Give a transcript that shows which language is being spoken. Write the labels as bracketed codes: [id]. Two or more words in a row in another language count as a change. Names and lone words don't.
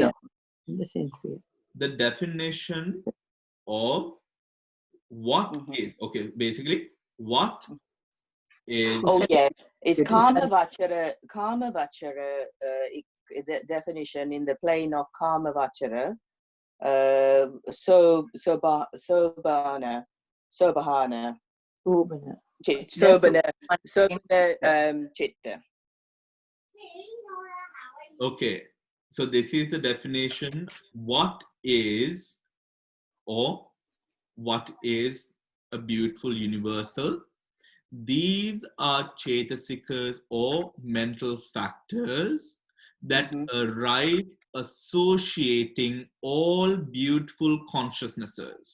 [en] Yeah. In the same sphere. The definition of what is, okay, basically what is. Oh yeah, it's It is- Kamavachara. The definition in the plane of Kamavachara. Sobhana. Sobhana. [pi] Sobhana Chitta. [en] Okay, so this is the definition. What is a beautiful universal? These are chetasikas or mental factors that arise associating all beautiful consciousnesses.